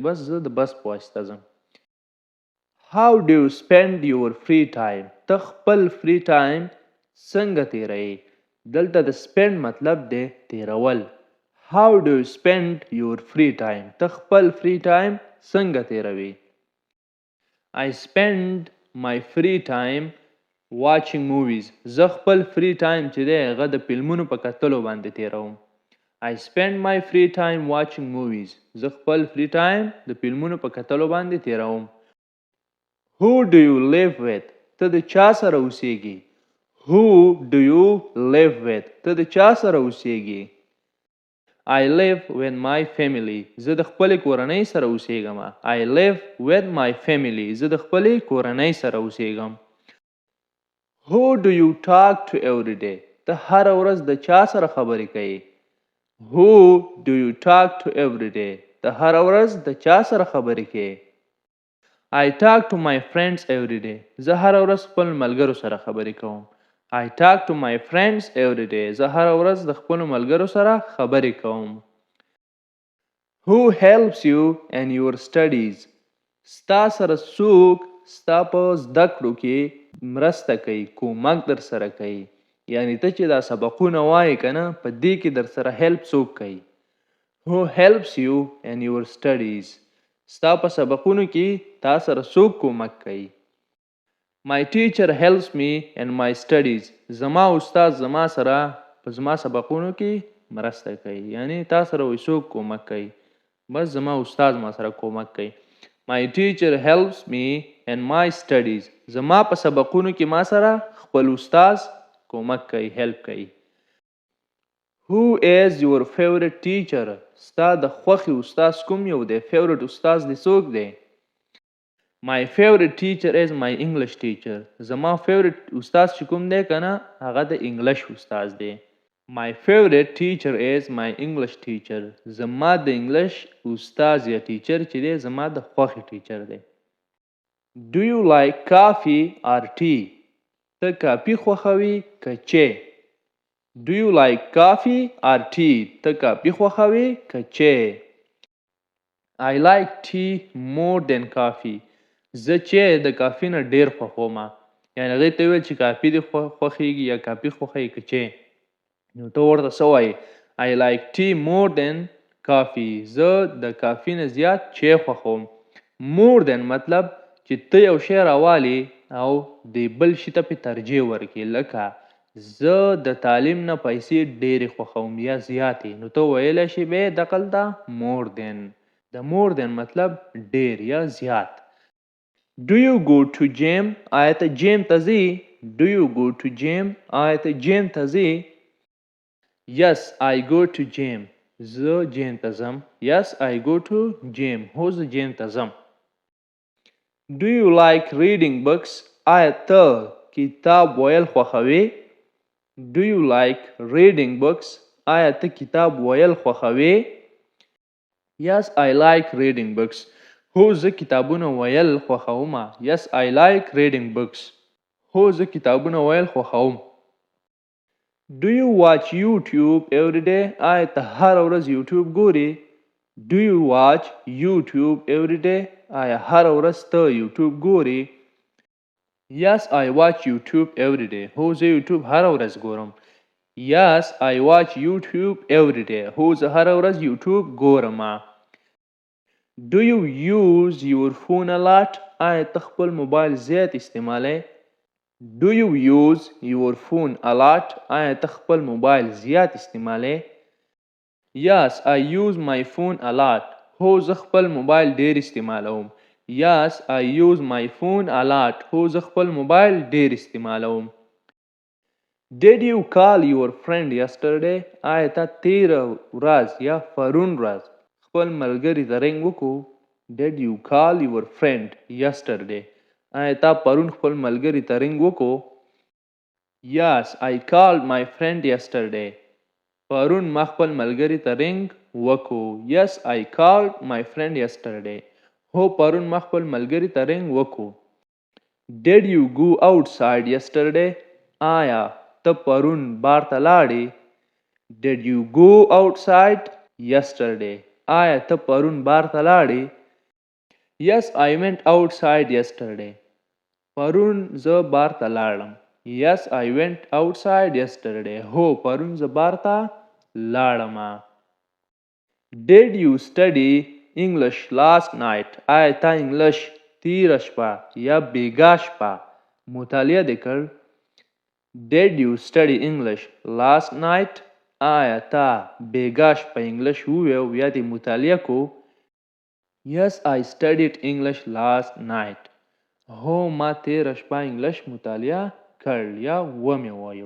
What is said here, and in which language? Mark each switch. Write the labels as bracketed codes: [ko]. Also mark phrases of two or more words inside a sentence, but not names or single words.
[ps] بس زه د بس په واسطه ځم. [en] How do you spend your free time? [ps] ته خپل [en] free time [ps] څنګه تیروې؟ دلته د spend مطلب دی تیرول. [en] How do you spend your free time? [ps] ته خپل [en] free time [ps] څنګه تیروې؟ [en] I spend my free time watching movies. [ps] زه خپل [en] free time [ps] چې دی هغه د فلمونو په کتلو باندې تیروم. [en] I spend my free time watching movies. [ps] زه خپل [en] free time [ps] د فلمونو په کتلو باندې تیروم. [en] Who do you live with? [ps] ته د چا سره اوسېږي؟ [en] Who do you live with? [ps] ته د چا سره اوسېږي؟ [en] I live with my family. [ps] زه د خپلې کورنۍ سره اوسېږم. [en] I live with my family. [ps] زه د خپلې کورنۍ سره اوسېږم. [en] Who do you talk to every day? [ps] ته هره ورځ د چا سره خبرې کوې؟ [en] Who do you talk to every day? [ps] ته هره ورځ د چا سره خبرې کوې؟ [en] I talk to my friends every day. [ps] زه هره ورځ خپل ملګرو سره خبرې کوم. [en] I talk to my friends every day. [ps] زه هره ورځ د خپل ملګرو سره خبرې کوم. [en] Who helps you in your studies? [ps] ستا سره څوک ستا په زده کړو کې مرسته کوي، کومک در سره کوي. یعنی ته چې دا سبقونه وایې که نه، په دې کې در سره هیلپ څوک کوي. [en] Who helps you in your studies? [ps] ستا په سبقونو کې تا سره څوک کومک کوي. [en] My teacher helps me in my studies. [ps] زما استاد زما سره په زما سبقونو کې مرسته کوي. یعنی تا سره وایي څوک کومک کوي؟ بس زما استاد ما سره کومک کوي. [en] My teacher helps me in my studies. [ps] زما په سبقونو کې ما سره خپل استاد کومک کوي، هیلپ کوي. [en] Who is your favorite teacher? [ps] ستا د خوښې استاد کوم یو دی؟ favorite استاد دی څوک دی؟ [en] My favorite teacher is my English teacher. [ps] زما favorite استاد چې کوم دی که نه، هغه د انګلیش استاد دی. [en] My favorite teacher is my English teacher. [ps] زما د انګلیش استاد یا ټیچر چې دی زما د خوښې ټیچر دی. [en] Do you like coffee or tea? [ps] ته کافي خوښوي که چای؟ [en] Do you like coffee or tea? [ps] ته کافي خوښوي که چای؟ [en] I like tea more than coffee. [ps] زه چای د کافي نه ډېر خوښوم. یعنې هغې ته ویل چې کافي دې خوښېږي یا کافي خوښوي که چای؟ نو ته ورته څه وایې؟ [en] I like tea more than coffee. [ps] زه د کافي نه زیات چای خوښوم. [en] more than [ps] مطلب چې ته یو شی راوالې او د بل شي ته پې ترجیح ورکړې. لکه زه د تعلیم نه پیسې ډېرې خوښوم یا زیاتې، نو ته ویلی شي بیا دقلته [en] more than. [ps] د [en] more than [ps] مطلب ډېر یا زیات. [en] Do you go to gym? [ps] آیا ته جیم ته ځې؟ [en] Do you go to gym? [ps] آیا ته جیم ته ځې؟ [en] Yes, I go to gym. [ps] زه جیم ته ځم. [en] Yes, I go to gym. [ps] هو زه جیم ته ځم. [en] Do you like reading books? [ps] آیا ته کتاب ویل خوښوې؟ [en] Do you like reading books? [ps] آیا ته کتاب ویل خوښوې؟ [en] Yes, I like reading books. [ps] هو زه کتابونه ویل خوښوم. [en] Yes, I like reading books. [ps] هو زه کتابونه ویل خوښوم. [en] Do you watch YouTube every day? [ps] آیا ته هره ورځ یوټیوب ګورې؟ [en] Do you watch YouTube every day? [ps] آیا هره ورځ ته یوټیوب ګورې؟ [en] Yes, I watch YouTube every day. [ps] هو زه یوټیوب هره ورځ ګورم. [en] Yes, I watch YouTube every day. [ps] هو زه هره ورځ یوټیوب ګورم. [en] Do you use your phone a lot? [ps] آیا ته خپل موبایل زیات استعمالوې؟ [en] Do you use your phone a lot? [ps] آیا ته خپل موبایل زیات استعمالوې؟ [en] Yes, I use my phone a lot. [ps] هو زه خپل موبایل ډېر استعمالوم. [en] Yes, I use my phone a lot. [ps] هو زه خپل موبایل ډېر استعمالوم. [en] Did you call your friend yesterday? [ps] آیا تا تیره ورځ یا پرون ورځ خپل ملګري ته رنګ وکړو؟ [en] Did you call your friend yesterday? [ps] آیا تا پرون خپل ملګري ته رنګ وکړو؟ [en] Yes, I called my friend yesterday. [ps] پرون ما خپل ملګري ته رنګ وکړو. [en] Yes, I called my friend yesterday. [ps] هو پرون ما خپل ملګري ته رنګ وکړو. [en] Did you go outside yesterday? [ps] آیا ته پرون بار ته لاړې؟ [en] Did you go outside yesterday? [ps] آیا ته پرون بار ته لاړې؟ [en] Yes, I went outside yesterday. [ps] پرون زه بار ته لاړم. [en] Yes, I went outside yesterday. [ps] هو پرون زه بار ته لاړم. [en] Did you study English last night? [ps] آیا تا انګلیش تیره شپه یا بیګا شپه مطالعه دې کړ؟ [en] Did you study English last night? [ps] آیا تا بیګا شپه انګلیش وویو یا دې مطالعه کو؟ [en] Yes, I studied English last night. [ps] هو ما تیره شپه انګلیش مطالعه کړ یا ومې وایو.